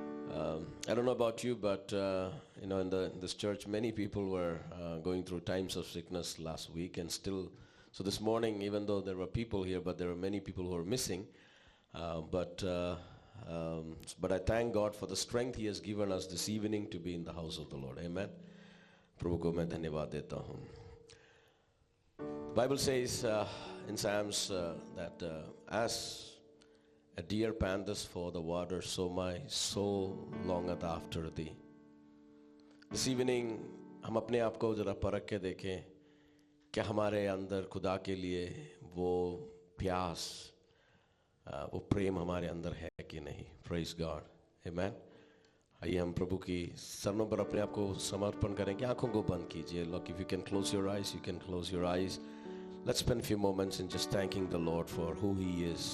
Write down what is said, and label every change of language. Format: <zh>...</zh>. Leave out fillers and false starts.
<en>I don't know about you, but in this church, many people were going through times of sickness last week, and still. So this morning, even though there were people here, but there were many people who are missing. But I thank God for the strength He has given us this evening to be in the house of the Lord. Amen.</en> <hi>प्रभु को मैं धन्यवाद देता हूँ.</hi> <en>The Bible says in Psalms that as a deer panteth for the water, so my soul longeth after thee. This evening</en> <hi>हम अपने आप को जरा परख के देखें, क्या हमारे अंदर खुदा के लिए वो प्यास, वो प्रेम हमारे अंदर है कि नहीं.</hi> <en>Praise God. Amen.</en> <hi>आइए हम प्रभु की चरणों पर अपने आप को समर्पण करें. कि आंखों को बंद कीजिए.</hi> <en>Look, if you can close your eyes, you can close your eyes. Let's spend a few moments in just thanking the Lord for who He is.</en>